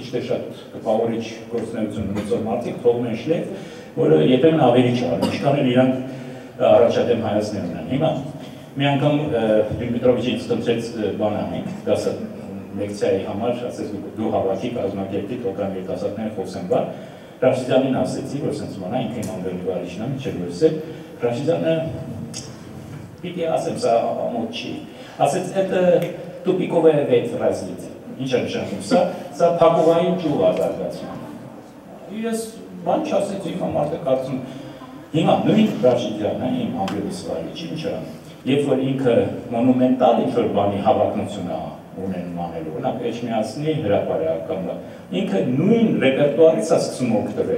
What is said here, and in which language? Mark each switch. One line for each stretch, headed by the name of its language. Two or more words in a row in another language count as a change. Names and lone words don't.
Armenian: թե շատ կպավորիչ գործունեություն ունեցող մարդիկ թողում են շլեյֆ, որը երբեմն ավելի չարում, ինչքան էլ իրանք առաջադեմ հայացքներ ունեն։ Հիմա մի անգամ Ջիմ Պետրովիչը ինձ խնդրեց բան անենք, դասը լեկցիայի համար, ասեց դու հավաքի կազմակերպի, թող կամ երիտասարդները խոսեն բան։ Ռաշիդյանին ասեցի, որ սենց բանա, ինքը իմ անգլի վարիչն եմ, չէր որ ասել, Ռաշիդյանը պիտի ասեմ, սա ամոթ չի, ասեց,
Russian: это тупиковая ветвь развития,
Armenian: ինչ է նշանակում, սա փակուղային ճյուղ է զարգացման։ Ես բան չասեցի, հիմա մարդը կարծում, հիմա նույն Ռաշիդյանը, իմ անգլիս վարիչի, ինչ է, երբ որ ինքը մոնումենտալ ինչ-որ բանի հավակնություն է ունենում անելու, ունակ Էջմիածնի հրապարակական, ինքը նույն ռեպերտուարից է սկսում օգտվել,